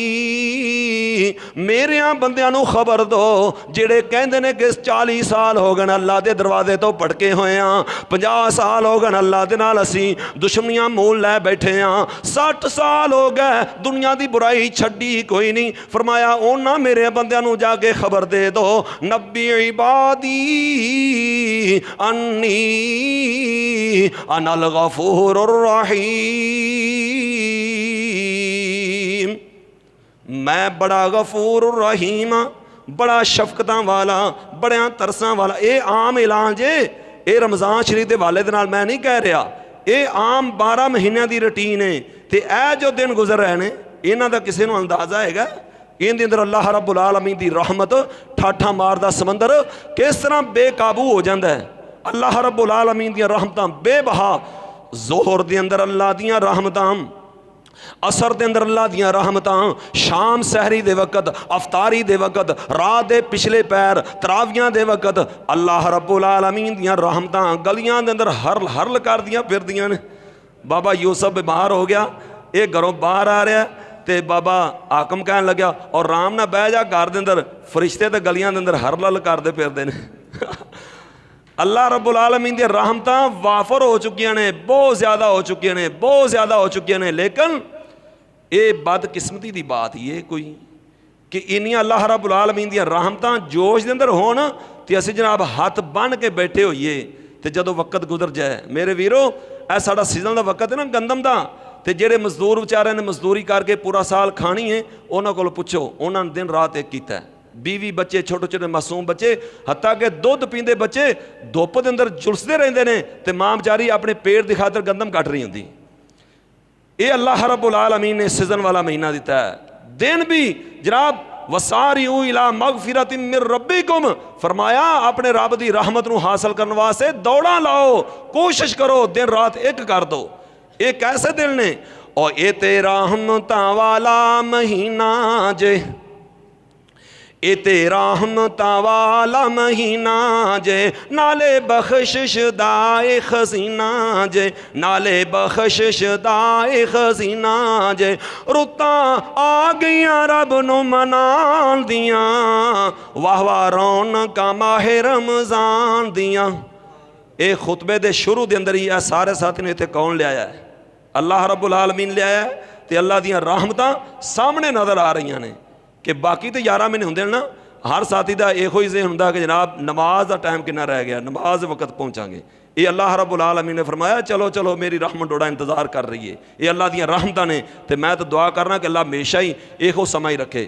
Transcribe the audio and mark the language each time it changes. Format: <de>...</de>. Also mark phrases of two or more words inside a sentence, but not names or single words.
<pa>میرے بندیاں نوں خبر دو جیہڑے کہندے نے کہ 40 سال ہو گئے اللہ کے دروازے تو بھٹکے ہوئے ہاں 50 سال ہو گئے اللہ کے نال اسی دشمنیاں مُل لے بیٹھے ہاں 60 سال ہو گئے دنیا کی برائی چھڈی کوئی نہیں فرمایا اوہناں میرے بندیاں نوں جاکے خبر دے دو</pa> <ar>نبئ عبادي أني أنا الغفور الرحيم</ar> <pa>میں بڑا غفور رحیم بڑا شفقتاں والا بڑیاں ترساں والا.</pa> <ur>یہ عام اعلان جے یہ رمضان شریف کے والے دے نال میں نہیں کہہ رہا یہ عام 12 مہینوں کی روٹین ہے تو یہ جو دن گزر رہے ہیں انہاں دا کسی نوں اندازہ ہیگا ایہدے اندر</ur> <ar>الله رب العالمين</ar> <ur>کی رحمت ٹھاٹھا ماردا سمندر کس طرح بے قابو ہو جاتا ہے.</ur> <ar>الله رب العالمين</ar> <pa>دی رحمتاں بے بہا ظہر دے اندر اللہ دیاں رحمتاں عصر دے اندر اللہ دیاں رحمتاں شام سحری دے وقت افطاری دے وقت رات دے پچھلے پیر تراویاں دے وقت अफतारी दे वक़्त रात दे पिछले पैर तरावियां दे वक़्त</pa> <ar>الله رب العالمين</ar> <pa>دیاں رحمتاں گلیاں دے اندر ہرل ہرل کر دیاں پھردیاں نے. بابا یوسف بیمار ہو گیا یہ گھروں باہر آ رہا تو بابا حاکم کہن لگیا اور آرام نال بہہ جا گھر دے اندر فرشتے تو گلیاں دے اندر ہرل ہرل کردے پھردے نے.</pa> <ar>الله رب العالمين</ar> <pa>دی رحمتاں وافر ہو چکیاں نے بہت زیادہ ہو چکیاں نے بہت زیادہ ہو چکیاں نے. لیکن یہ بدقسمتی کی بات ہی ہے کوئی کہ اینیاں</pa> <ar>الله رب العالمين</ar> <pa>دی رحمتاں جوش دے اندر ہون تے اسیں جناب ہتھ بن کے بیٹھے ہوئیے تے جدوں وقت گزر جائے میرے ویرو اے ساڈا سیزن کا وقت ہے نا گندم کا تے جیہڑے مزدور بیچارے نے مزدوری کرکے پورا سال کھانی ہے اوہناں کول پچھو انہوں نے دن رات ایک کیتا ہے.</pa> <ur>بیوی بچے چھوٹے چھوٹے معصوم بچے حتیٰ کہ دُدھ پیندے بچے دھوپ کے اندر جھلستے رہتے ہیں تو ماں بیچاری اپنے پیٹ کی خاطر گندم کٹ رہی ہوں گی. ये</ur> <ar>الله رب العالمين</ar> <ur>نے سیزن والا مہینہ دتا ہے. دن بھی جناب</ur> <ar>وسارعوا إلى مغفرة من ربكم</ar> <ur>فرمایا اپنے رب کی رحمت نوں حاصل کرنے واسطے دوڑا لاؤ کوشش کرو دن رات ایک کر دو.</ur> <pa>یہ کیسے دن نے اور یہ تے رحمتاں والا مہینہ جے اے تیرا رحمتاں والا مہینہ جے نالے بخشش دا اے خزینہ جے نالے بخشش دا اے خزینہ جے رتاں آ گئیاں رب نوں منان دیاں واہ واہ رونقاں ماہے رمضان دیاں. یہ خطبے دے شروع دے اندر ہی آ سارے ساتھی نے ایتھے کون لیایا ہے</pa> <ar>الله رب العالمين</ar> <pa>لیایا تے اللہ دیاں رحمتاں سامنے نظر آ رہی نے کہ باقی تو 11 مہینے ہوں گے نا ہر ساتھی کا یو ہی جے ہوندا کہ جناب نماز کا ٹائم کتنا رہ گیا نماز وقت پہنچاں گے یہ</pa> <ar>الله رب العالمين</ar> <pa>نے فرمایا چلو چلو میری رحمت ڈوڑا انتظار کر رہی ہے، یہ اللہ دیاں رحمتاں نے. تو میں تو دعا کرنا کہ اللہ ہمیشہ ہی ایہو سماں ہی رکھے.</pa>